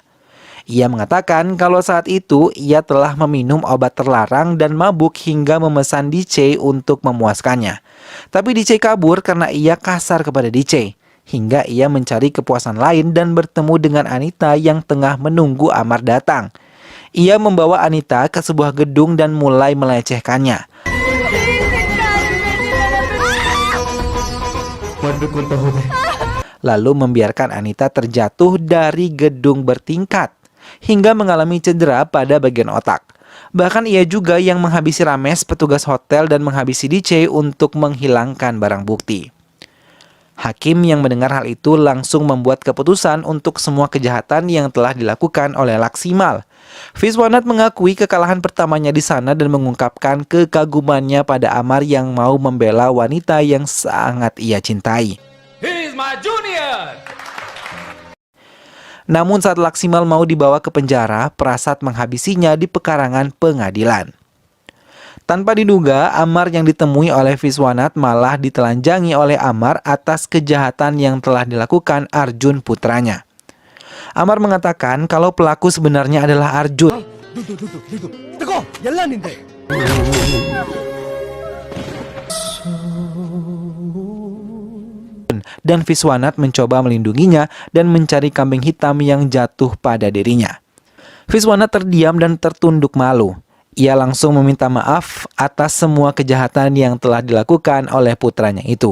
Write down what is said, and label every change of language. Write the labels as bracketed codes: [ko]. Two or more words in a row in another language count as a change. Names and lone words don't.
[id] Ia mengatakan kalau saat itu ia telah meminum obat terlarang dan mabuk hingga memesan DJ untuk memuaskannya. Tapi DJ kabur karena ia kasar kepada DJ, hingga ia mencari kepuasan lain dan bertemu dengan Anita yang tengah menunggu Amar datang. Ia membawa Anita ke sebuah gedung dan mulai melecehkannya. [kn] ಮಾಡ್ಬೇಕು ಹೋದೆ [id] Lalu membiarkan Anita terjatuh dari gedung bertingkat hingga mengalami cedera pada bagian otak. Bahkan ia juga yang menghabisi Rames, petugas hotel, dan menghabisi DJ untuk menghilangkan barang bukti. Hakim yang mendengar hal itu langsung membuat keputusan untuk semua kejahatan yang telah dilakukan oleh Laksimal. Viswanat mengakui kekalahan pertamanya di sana dan mengungkapkan kekagumannya pada Amar yang mau membela wanita yang sangat ia cintai. [en] He is my junior! [id] Namun saat Laksimal mau dibawa ke penjara, Prasad menghabisinya di pekarangan pengadilan. Tanpa diduga, Amar yang ditemui oleh Viswanat malah ditelanjangi oleh Amar atas kejahatan yang telah dilakukan Arjun putranya. Amar mengatakan kalau pelaku sebenarnya adalah Arjun. [kn] ತಗೋ ಎಲ್ಲ ನಿಂದೆ. [id] Dan Viswanat mencoba melindunginya dan mencari kambing hitam yang jatuh pada dirinya. Viswanat terdiam dan tertunduk malu. Ia langsung meminta maaf atas semua kejahatan yang telah dilakukan oleh putranya itu.